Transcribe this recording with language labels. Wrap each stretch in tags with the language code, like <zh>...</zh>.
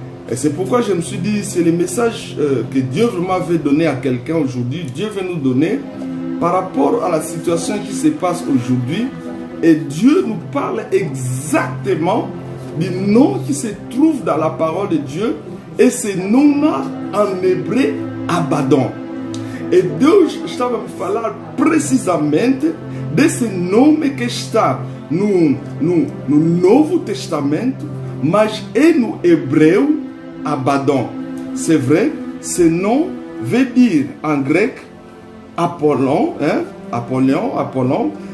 <fr>Et c'est pourquoi je me suis dit, c'est le message que Dieu vraiment veut donner à quelqu'un aujourd'hui. Dieu veut nous donner par rapport à la situation qui se passe aujourd'hui. Et Dieu nous parle exactement du nom qui se trouve dans la parole de Dieu. Et ce nom-là, en hébreu, Abaddon.</fr> <pt>E Deus estava a me falar precisamente desse nome que está no Novo Testamento, mas é no hebreu Abaddon.</pt> <fr>C'est vrai, ce nom veut dire en grec Apollon, hein? Apollon.</fr>